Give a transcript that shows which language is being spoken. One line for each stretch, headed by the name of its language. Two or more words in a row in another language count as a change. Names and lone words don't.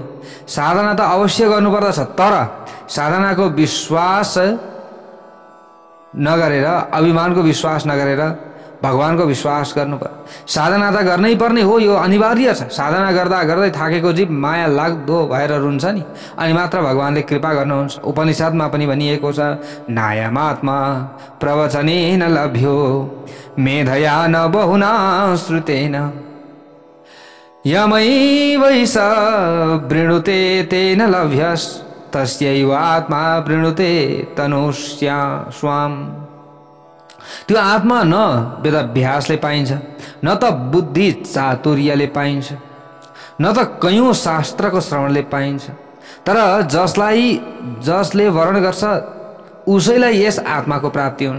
Nepali: साधना त अवश्य गर्नुपर्दछ, तर साधनाको विश्वास नगरेर, अभिमानको विश्वास नगरेर भगवानको विश्वास गर्नुपर्छ। साधना त गर्नै पर्ने हो, यो अनिवार्य छ। साधना गर्दा गर्दै थाकेको जीव माया लाग्दो भएर रुन्छ नि, अनि मात्र भगवानले कृपा गर्नुहुन्छ। उपनिषदमा पनि भनिएको छ,
Sanskrit: नायमात्मा प्रवचनेन लभ्यो मेधया न बहुना श्रुतेन यमैवैष वृणुते तेन लभ्यस् तस्यैव आत्मा वृणुते तनुष्या स्वाम।
Nepali: त्यो आत्मा न वेदाभ्यासले पाइन्छ, न त बुद्धि चातुर्यले पाइन्छ, न त कयौं शास्त्रको श्रवणले पाइन्छ, तर जसले वर्णन गर्छ उसैलाई यस आत्माको प्राप्ति हुन्छ।